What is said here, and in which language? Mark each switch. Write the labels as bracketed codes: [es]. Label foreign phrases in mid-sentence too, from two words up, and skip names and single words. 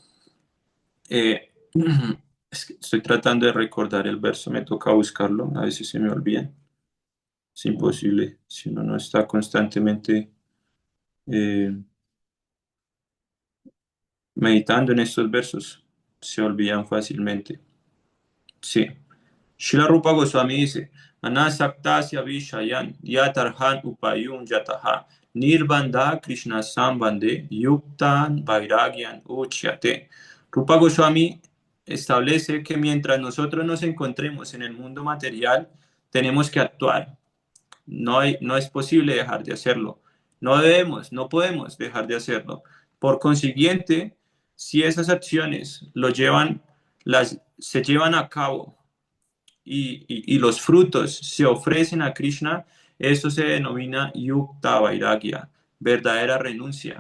[es] Eh, es que estoy tratando de recordar el verso, me toca buscarlo, a veces se me olvida. Es imposible si uno no está constantemente eh, meditando en estos versos, se olvidan fácilmente. Sí. Srila Rupa Goswami dice, [sa] Anasaktasya Vishayan Yatarhan Upayun Yataha Nirbandha Krishna Sambande Yuktan Vairagyan Uchyate. [es] Rupa Goswami establece que mientras nosotros nos encontremos en el mundo material, tenemos que actuar. No es posible dejar de hacerlo. No podemos dejar de hacerlo. Por consiguiente, si esas acciones se llevan a cabo y los frutos se ofrecen a Krishna, eso se denomina [sa] Yukta Vairagya, [es] verdadera renuncia.